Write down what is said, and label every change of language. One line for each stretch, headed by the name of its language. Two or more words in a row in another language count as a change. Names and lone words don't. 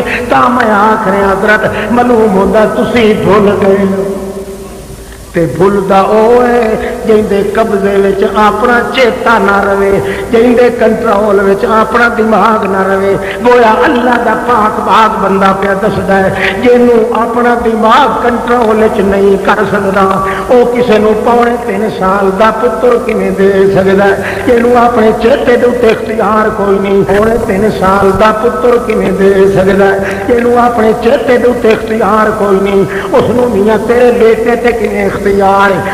Punjabi: تا میں آخر حضرت معلوم ہوندا تسی بھول گئے تے بھولدا او ہے جیندے قبضے وچ اپنا چیتا نہ رہے، جیندے کنٹرول وچ اپنا دماغ نہ رہے۔ گویا اللہ دا پاک باغ بندہ پیا دسدا ہے جینوں اپنا دماغ کنٹرول وچ نہیں کر سکدا او کسے نوں پونے 3 سال دا پتر کیویں دے سکدا ہے، جینوں اپنے چیتے دے اوتے اختیار کوئی نہیں پونے 3 سال دا پتر کیویں دے سکدا ہے، جینوں اپنے چیتے دے اوتے اختیار کوئی نہیں اس نوں میاں تیرے بیٹے تے کیویں اختیار ہے۔